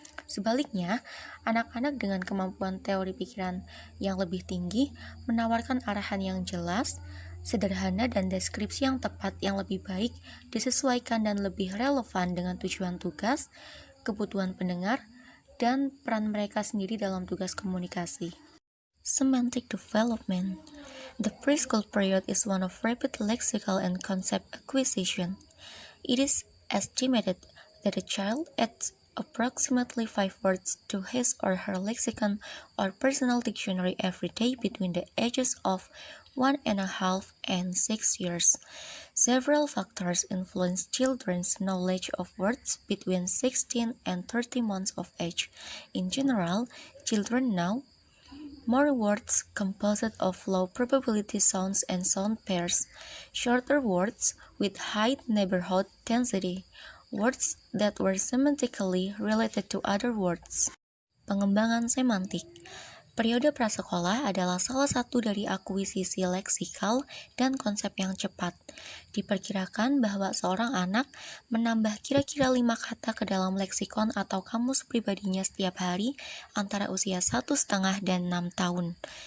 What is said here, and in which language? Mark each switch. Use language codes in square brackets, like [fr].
[id] Sebaliknya, anak-anak dengan kemampuan teori pikiran yang lebih tinggi menawarkan arahan yang jelas, sederhana dan deskripsi yang tepat yang lebih baik, disesuaikan dan lebih relevan dengan tujuan tugas, kebutuhan pendengar, dan peran mereka sendiri dalam tugas komunikasi. [en] Semantic development. The preschool period is one of rapid lexical and concept acquisition. It is estimated that a child adds approximately 5 words to his or her lexicon or personal dictionary every day between the ages of 1.5 and 6 years. Several factors influence children's knowledge of words between 16 and 30 months of age. In general, children know more words composed of low probability sounds and sound pairs, shorter words with high neighborhood density, words that were semantically related to other words. [id] Pengembangan semantik. Periode prasekolah adalah salah satu dari akuisisi leksikal dan konsep yang cepat. Diperkirakan bahwa seorang anak menambah kira-kira 5 kata ke dalam leksikon atau kamus pribadinya setiap hari antara usia 1,5 dan 6 tahun.